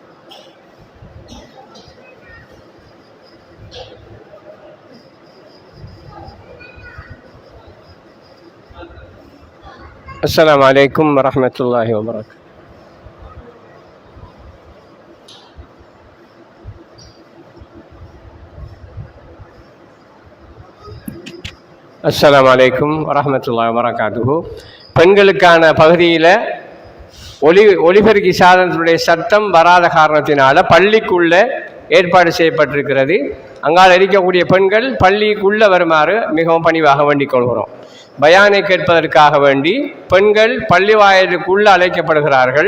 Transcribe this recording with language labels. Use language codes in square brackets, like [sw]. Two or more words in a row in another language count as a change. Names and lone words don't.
[ar] السلام عليكم ورحمة الله وبركاته. السلام عليكم ورحمة الله وبركاته. [ta] பெண்களுக்கான பகுதியில் ஒலிபெருக்கி சாதனத்துடைய சத்தம் வராத காரணத்தினால பள்ளிக்குள்ள ஏற்பாடு செய்யப்பட்டிருக்கிறது. அங்கால் இருக்கக்கூடிய பெண்கள் பள்ளிக்குள்ள வருமாறு மிகவும் பணிவாக வேண்டிக் கொள்கிறோம். பயானை கேட்பதற்காக வேண்டி பெண்கள் பள்ளி வாயிலுக்குள்ள அழைக்கப்படுகிறார்கள்.